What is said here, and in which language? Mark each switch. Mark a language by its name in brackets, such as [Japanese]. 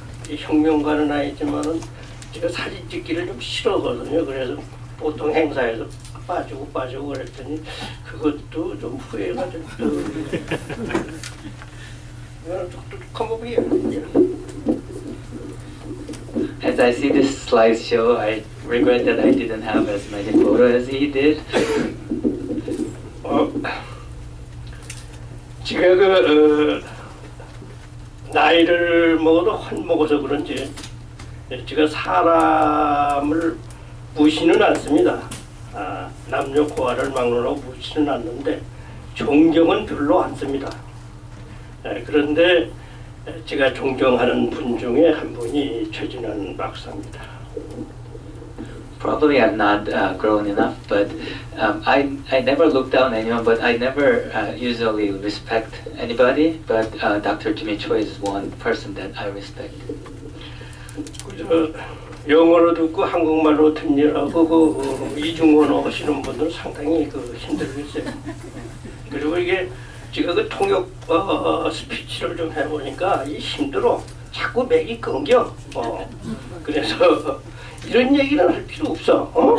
[Korean] 이 혁명가는 아니지만은 제가 사진 찍기를 좀 싫어하거든요. 그래서 보통 행사에서 빠지고 그랬더니 그것도 좀 후회가 좀 이거는 똑똑한 법이에요. [English] As I see this slideshow, I regret that I didn't have as many photos as he did. [Korean] 제가 나이를 먹어서 그런지 제가 사람을 무시는 않습니다. 남녀 고아를 막론하고 무시는 않는데 존경은 별로 않습니다. 그런데 제가 존경하는 분 중에 한 분이 최진원 박사입니다. [English] Probably I'm not grown enough, but I never look down anyone, but I never usually respect anybody. But Dr. Jimmy Choi is one person that I respect. [Korean] 그저 영어로 듣고 한국말로 듣느라고 이중언어 하시는 분들 상당히 힘들겠어요. 그리고 이게 제가 통역 스피치를 좀 해보니까 이 힘들어. 자꾸 맥이 끊겨. 그래서 이런 얘기는 할 필요 없어.